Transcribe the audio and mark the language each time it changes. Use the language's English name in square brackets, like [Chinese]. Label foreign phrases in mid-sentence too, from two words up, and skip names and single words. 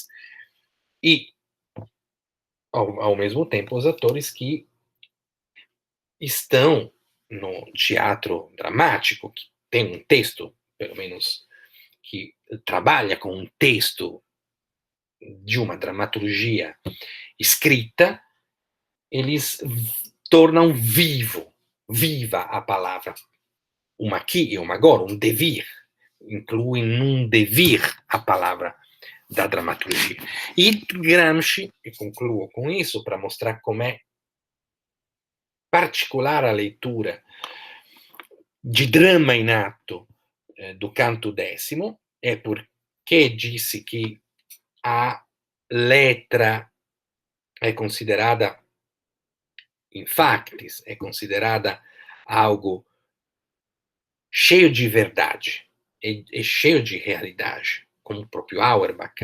[Portuguese] e, ao mesmo tempo, os atores que estão no teatro dramático, que tem um texto, pelo menos, que trabalha com um texto de uma dramaturgia escrita, eles tornam viva a palavra, uma aqui e uma agora, um devir, incluem num devir a palavra da drammaturgia. E Gramsci, e concluo com isso para mostrar [Italian] com'è particolare [Portuguese] a leitura de drama in atto do canto décimo, é porque disse que a letra é considerada, [Latin] in factis, [Portuguese] é considerada algo cheio de verdade e cheio de realidade, como o próprio Auerbach.